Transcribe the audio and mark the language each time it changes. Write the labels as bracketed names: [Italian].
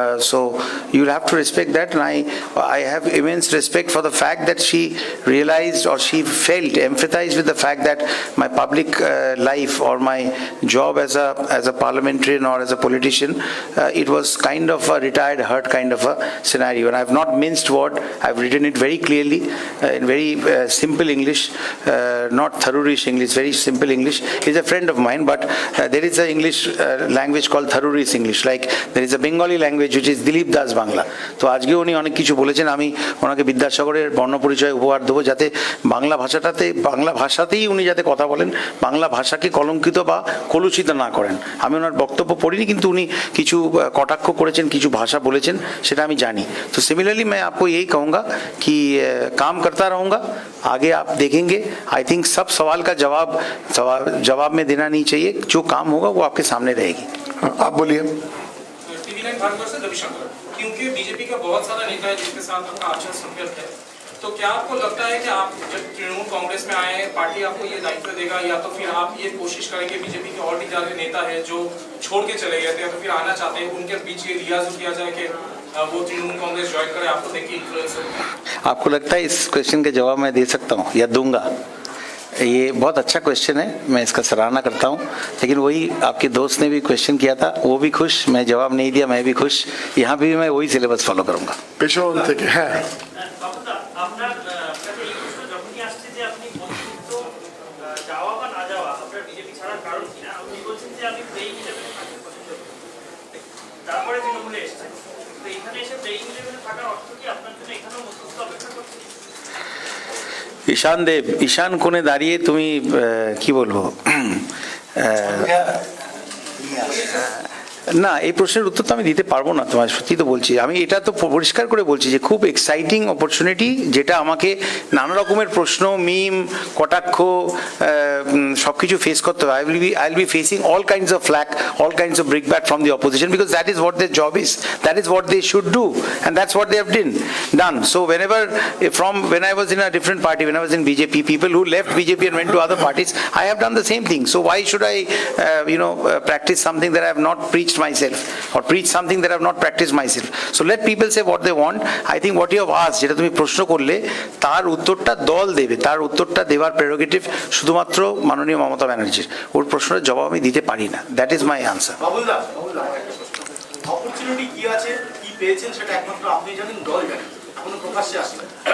[English] So you'll have to respect that, and I have immense respect for the fact that she realized, or she empathized with the fact that my public life or my job as a parliamentarian or as a politician, it was kind of a retired hurt kind of a scenario, and I have not minced word. I've written it very clearly in very simple English, not Tharurish English, very simple English. He's a friend of mine, but there is an English language called Tharurish English, like there is a Bengali language which is Dilip Das Bangla. [Bangla] তো আজকে উনি অনেক কিছু বলেছেন, আমি ওনাকে বিদ্যাসাগরের বর্ণপরিচয় উপহার দেবো, যাতে বাংলা ভাষাতেই উনি যাতে কথা বলেন, বাংলা ভাষাকে কলঙ্কিত বা কলুষিত না করেন। আমি ওনার বক্তব্য পড়িনি, কিন্তু উনি কিছু কটাক্ষ করেছেন, কিছু ভাষা বলেছেন, সেটা আমি জানি। [Hindi] তো सिमिलरली मैं आपको यही कहूँगा कि काम करता रहूँगा, आगे आप देखेंगे। [English] I think [Hindi] सब सवाल का जवाब में देना नहीं चाहिए, जो काम होगा वो आपके सामने रहेगी। आप बोलिए। टीवी9 भारतवर्ष से रविशंकर, क्योंकि बीजेपी का बहुत सारा नेता है जिसके साथ आपका अच्छा संपर्क है, तो क्या आपको लगता है कि आप जब तृणमूल कांग्रेस में आए हैं, पार्टी आपको ये दायित्व देगा, या तो फिर आप ये कोशिश करेंगे बीजेपी के और भी ज्यादा नेता है जो छोड़ के चले गए थे या तो फिर आना चाहते हैं, उनके बीच ये लिहाज किया जाए कि वो तृणमूल कांग्रेस ज्वाइन करे, आपको देखिए इन्फ्लुएंस होगा? आपको लगता है इस क्वेश्चन के जवाब मैं दे सकता हूँ या दूंगा? ये बहुत अच्छा क्वेश्चन है, मैं इसका सराहना करता हूँ, लेकिन वही आपके दोस्त ने भी क्वेश्चन किया था, वो भी खुश, मैं जवाब नहीं दिया, मैं भी खुश। यहाँ भी मैं वही सिलेबस फॉलो करूँगा। [Bangla] পেছন থেকে, হ্যাঁ। বাবুদা, আপনার কাছে এই প্রশ্ন যখনই আসছে যে আপনি বন্ধুত্ব যাওয়া বা না যাওয়া আপনার বিজেপি ছাড়ার কারণ কিনা, আপনি বলছেন যে আমি প্লেইং ইলেভেনে থাকতে পছন্দ করি, তারপরে তৃণমূলে এসেছেন, তো এখানে এসে প্লেইং ইলেভেনে থাকার অর্থ কি আপনার জন্য এখানেও মধ্যস্থ অপেক্ষা করছে? ঈশান কোণে দাঁড়িয়ে তুমি কি বলবো, না এই প্রশ্নের উত্তর তো আমি দিতে পারবো না তোমার, সত্যি তো বলছি। আমি এটা তো পরিষ্কার করে বলছি যে খুব এক্সাইটিং অপরচুনিটি, যেটা আমাকে নানা রকমের প্রশ্ন, মিম, কটাক্ষ সব কিছু ফেস করতে হবে। [English] I will be facing all kinds of flak, all kinds of brickbat from the opposition, because that is what their job is, that is what they should do, and that's what they have done. So when I was in a different party, when I was in BJP, people who left BJP and went to other parties, I have done the same thing. So why should I practice something that I have not preached practiced myself or preach something that I have not practiced myself. So let people say what they want. I think what you have asked, [Bangla] যেটা তুমি প্রশ্ন করলে, তার উত্তরটা দল দেবে, তার উত্তরটা দেওয়ার প্রেরোগেটিভ শুধুমাত্র মাননীয় মমতা ব্যানার্জির। ওর প্রশ্নের জবাব আমি দিতে পারি না। [English] That is my answer. [Bangla] বাবুলদা, opportunity কি আছে, কি পেয়েছেন সেটা একমাত্র আপনি জানেন, দল জানেন, এখনো প্রকাশ্যে আসলে।